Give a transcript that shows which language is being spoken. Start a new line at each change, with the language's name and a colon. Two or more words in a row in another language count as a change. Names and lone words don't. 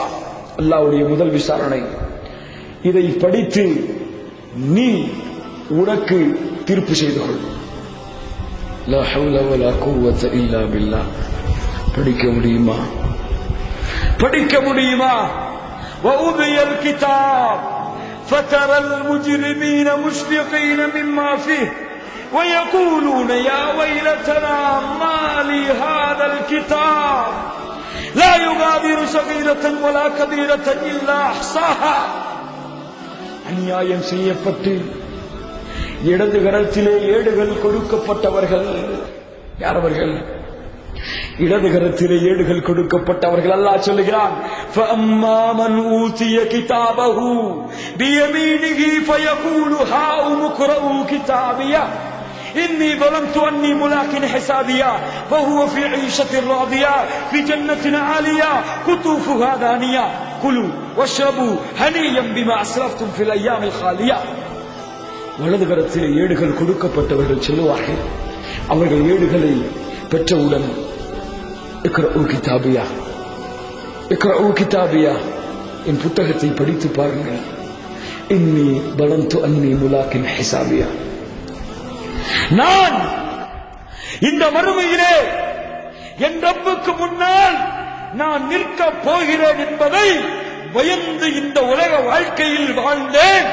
Tamil: அல்லாஹ்வுடைய முதல் விசாரணை, இதை படித்து நீ உனக்கு தீர்ப்பு செய்து கொள்.
Arabic: لا حول ولا قوة إلا بالله.
Tamil: படிக்க முடியுமா?
Arabic: ووضع الكتاب فترى المجرمين مشفقين مما فيه ويقولون يا ويلتنا ما لهذا الكتاب لا يغادر صغيرة ولا كبيرة إلا أحصاها.
Tamil: அநியாயம் செய்யப்பட்டு இடது கரத்திலே ஏடுகள் கொடுக்கப்பட்டவர்கள் யார்? அவர்கள் இடது கரத்திலே ஏடுகள் கொடுக்கப்பட்டவர்கள். அல்லாஹ் சொல்லுகிறான்,
Arabic: فَأَمَّا مَنْ أُوتِيَ كِتَابَهُ بِيَمِينِهِ فَيَقُولُ هَاؤُمُ اقْرَءُوا كِتَابِيَهْ إِنِّي ظَنَنتُ أَنِّي مُلَاقٍ حِسَابِيَهْ وَهُوَ فِي عِيشَةٍ رَاضِيَةٍ فِي جَنَّةٍ عَالِيَةٍ قُطُوفُهَا دَانِيَةٌ كُلُوا وَاشْرَبُوا هَنِيًّا بِمَا أَسْلَفْتُمْ فِي الْأَيَّامِ الْخَالِيَةِ.
Tamil: வலது கரத்திலே ஏடுகள் கொடுக்கப்பட்டவர்கள் சொல்லுவார்கள், அவர்கள் ஏடுகளை பெற்றவுடன்
Arabic: اقرءوا كتابيه، اقرءوا كتابيه,
Tamil: என் புத்தகத்தை படித்து பாருங்கள்.
Arabic: إني ظننت أني ملاق حسابيه,
Tamil: நான் இந்த மறுமையிலே என் ரப்புக்கு முன்னால் நான் நிற்க போகிறேன் என்பதை பயந்து இந்த உலக வாழ்க்கையில் வாழ்ந்தேன்.